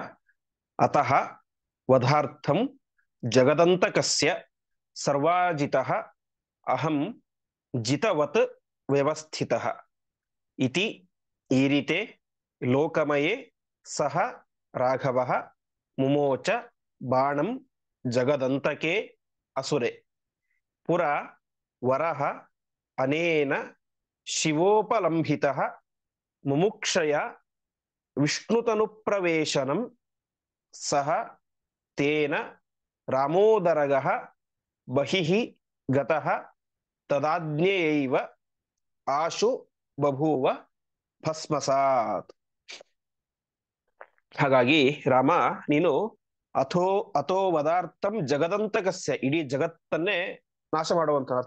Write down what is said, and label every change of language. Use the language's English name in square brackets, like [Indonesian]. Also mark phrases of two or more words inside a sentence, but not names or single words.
[Sanskrit] ಅತಃ ವಧಾರ್ಥಂ ಜಗದಂತಕಸ್ಯ ಸರ್ವಾಜಿತಃ ಅಹಂ ಜಿತವತ್ ವ್ಯವಸ್ಥಿತಃ ಇತಿ ಈರಿತೆ ಲೋಕಮಯೇ ಸಹ ರಾಘವಃ ಮುಮೋಚ ಬಾಣಂ ಜಗದಂತಕೆ ಅಸುರೆ. ಪುರ ವರಹ ಅನೇನ ಶಿವೋಪಲಂಭಿತಃ ಮುಮುಕ್ಷಯ ವಿಷ್ಣುತನು ಪ್ರವೇಶನಂ ಸಹ ತೇನ ರಾಮೋದರಗಃ ಬಹಿಃ ಗತಃ ತದಾಜ್ಞೆಯೈವ ಆಶು ಬಭೂವ ಭಸ್ಮಸಾತ್. [Kannada] ಹಾಗಾಗಿ ರಾಮ, ನೀನು [Sanskrit] ಅಥೋ ವದಾರ್ಥಂ ಜಗದಂತಕಸ್ಯ, [Kannada] ಇಡೀ ಜಗತ್ತನ್ನೇ ನಾಶ ಮಾಡುವಂತಹ, ಅರ್ಥ